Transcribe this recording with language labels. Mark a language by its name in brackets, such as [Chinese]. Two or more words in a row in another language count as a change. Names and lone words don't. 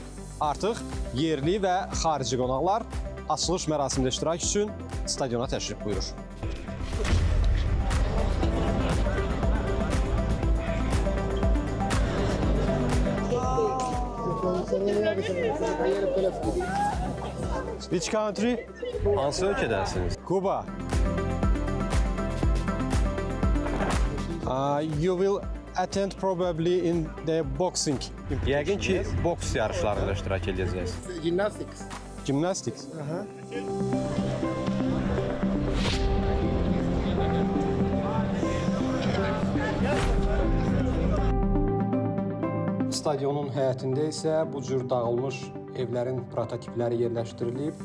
[Azerbaijani] Artıq yerli və xarici qonaqlar açılış mərasimində iştirak üçün stadiona təşrif buyurur. [English] Which country? [Azerbaijani] Hansı ölkədənsiniz? [English] Cuba. You will attend probably in the boxing. [Azerbaijani] Yəqin ki, boks yarışlarında iştirak edəcəksiniz. [English] Gymnastics. Gymnastics. [Azerbaijani] Stadionun həyətində isə bu cür dağılmış evlərin prototipləri yerləşdirilib.